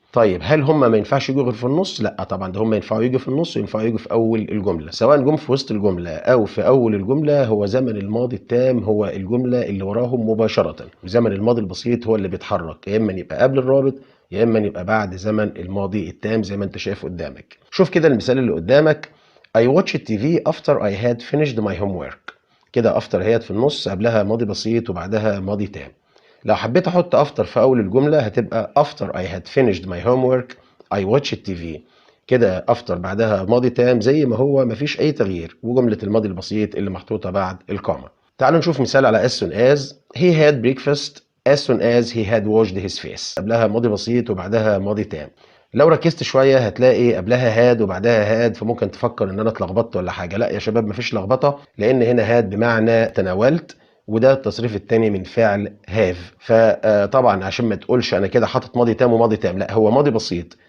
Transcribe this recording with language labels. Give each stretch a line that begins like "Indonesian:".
Arabic: طيب هل هم ما ينفعش يجوا غير في النص؟ لا طبعا، ده هم ينفعوا يجوا في النص وينفعوا يجوا في اول الجمله. سواء جم في وسط الجمله او في اول الجمله، هو زمن الماضي التام هو الجمله اللي وراهم مباشره، وزمن الماضي البسيط هو اللي بيتحرك، يا اما يبقى قبل الرابط يا اما يبقى بعد زمن الماضي التام زي ما انت شايف قدامك. شوف كده المثال اللي قدامك.
English: I watched TV after I had finished my homework.
Arabic: كده after هي في النص، قبلها ماضي بسيط وبعدها ماضي تام. لو حبيت احط افتر في اول الجمله هتبقى
English: after I had finished my homework I watched TV.
Arabic: كده افتر بعدها ماضي تام زي ما هو، مفيش اي تغيير، وجمله الماضي البسيط اللي محطوطه بعد الكوما. تعالوا نشوف مثال على as soon as.
English: He had breakfast as soon as he had washed his face.
Arabic: قبلها ماضي بسيط وبعدها ماضي تام. لو ركزت شويه هتلاقي قبلها هاد وبعدها هاد، فممكن تفكر ان انا اتلخبطت ولا حاجه. لا يا شباب، مفيش لخبطه، لان هنا هاد بمعنى تناولت، وده التصريف الثاني من فعل هاف. فطبعا عشان ما تقولش انا كده حاطط ماضي تام وماضي تام، لا، هو ماضي بسيط.